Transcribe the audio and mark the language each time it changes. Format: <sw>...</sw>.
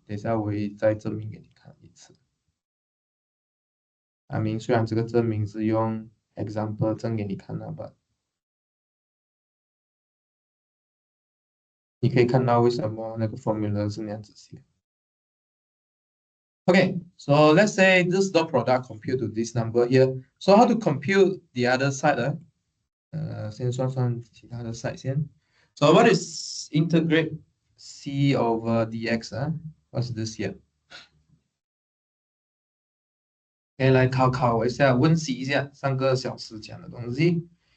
<zh>等一下我会再证明给你看一次。虽然这个证明是用 example 证给你看的吧，你可以看到为什么那个 formula 是那样子写。</zh> <en>Okay, so let's say this dot product compute to this number here. So how to compute the other side?</en> <zh>先算算其他的 side 先。</zh> <en>So what is integrate c over dx? What's this here?</en> <zh>可以来考我一下，温习一下上个小时讲的东西。</zh>